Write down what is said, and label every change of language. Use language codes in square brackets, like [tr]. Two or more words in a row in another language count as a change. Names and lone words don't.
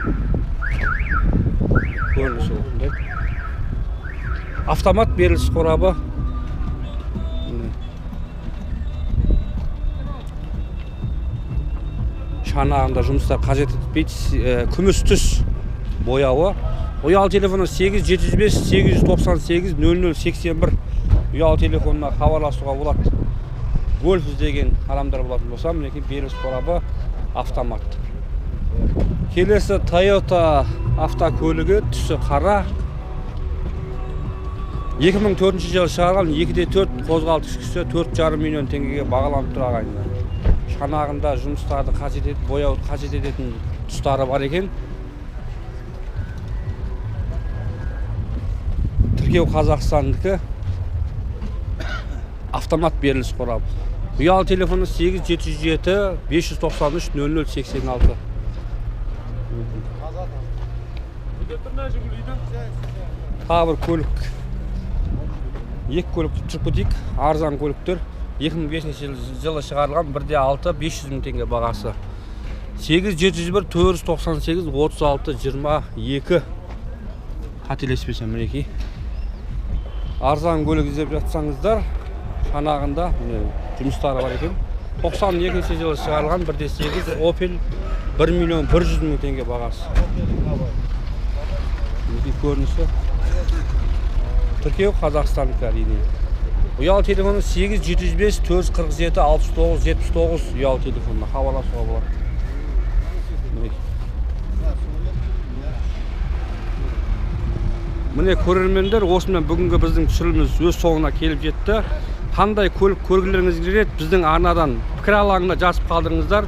[kk] Көрінісі осындай. Автомат беріліс қорабы. Шанағында жұмыстар қажет етпейді, күміс түс бояуы. Uyal telefonu 8 705 898 00 81 uyal telefonuna хабарласуға болады. Golf іздеген адамдар болатын болса, мінекей беріліс қорабы автомат. Келесі Toyota автокөлігі, түсі қара. 2004 жылы шығарған 2.4 қозғалтқыш күші 4,5 миллион теңгеге бағаланып тұр ағайындар. Шанағында жұмыстарды қажет етіп, бояуды қажет ететін тұстары бар екен. Тіркеу Қазақстандікі автомат беріліс қорабы. Uyal telefonu 8 707 593 00 86. Тағы бір көлік. Екі көлікті тұрып кетейік. Арзан көліктер. 2005 жылы шығарылған 1.6 500 мың теңге бағасы. 8 701 498 36 22. Қателеспесем мінекей. Арзан көлік іздеп жатсаңыздар, шанағында жұмыстары бар екен. 92 жылы шығарылған 1.8 Opel 1 миллион 100 мың теңге бағасы. Мінекей көрінісі. Тіркеу Қазақстандікі әрине. Uyal telefonu 8 705 447 69 79 uyal telefonuna хабарласуға болады. Міне көрермендер, осымен бүгінгі біздің түсіріліміміз өз соңына келіп жетті. Қандай көлік көргілеріңіз келеді, біздің арнадан пікір алаңына жазып қалдырыңыздар.